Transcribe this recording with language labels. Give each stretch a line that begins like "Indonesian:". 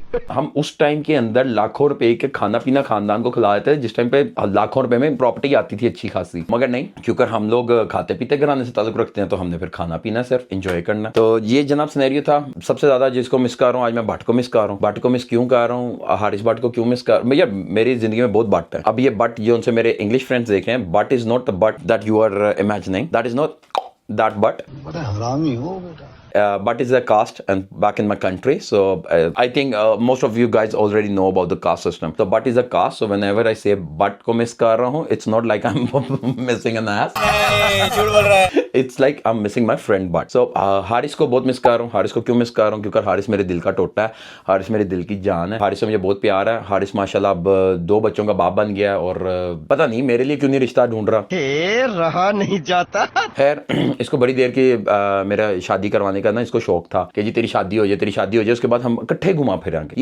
Hindi: हम उस टाइम के अंदर लाखों रुपए के खाना पीना खानदान को खिला देते थे जिस टाइम पे लाखों रुपए में प्रॉपर्टी आती थी अच्छी खासी, मगर नहीं, क्योंकि हम लोग खाते पीते घराने से ताल्लुक रखते हैं तो हमने फिर खाना पीना सिर्फ एंजॉय करना। तो ये जनाब सिनेरियो था। सबसे ज्यादा जिसको मिस कर रहा हूँ आज मैं भट्ट को मिस कर रहा हूँ। भट्ट को मिस क्यों कर रहा हूँ, हारिस भट्ट को क्यों मिस कर, भैया मेरी जिंदगी में बहुत भट्ट है। अब ये भट्ट जो उनसे मेरे इंग्लिश फ्रेंड्स देखे हैं,
English: but is not the but that you are imagining, that is not that but,
Hindi: हरामी हो बेटा।
English: but is a caste and back in my country, so I think most of you guys already know about the caste system. So but is a caste, so whenever I say but को miss
Hindi: कर रहा हूँ,
English: it's not like I'm missing an ass, it's like I'm missing my friend but।
Hindi: so Haris को बहुत miss कर रहा हूँ। हारिस को क्यों मिस कर रहा हूँ, क्योंकि हारिस मेरे दिल का टोटा है, हारिस मेरे दिल की जान है, हारिस से मुझे बहुत प्यार है। हारिस माशाल्लाह अब 2 बच्चों का बाप बन गया, और पता नहीं मेरे लिए क्यों नहीं रिश्ता ढूंढ रहा, रहा नहीं जाता। खैर इसको बड़ी देर की मेरा शादी करवाने का ना इसको शौक था कि जी तेरी शादी हो जाए, तेरी शादी हो जाए, उसके बाद हम इकट्ठे घुमा फिरेंगे।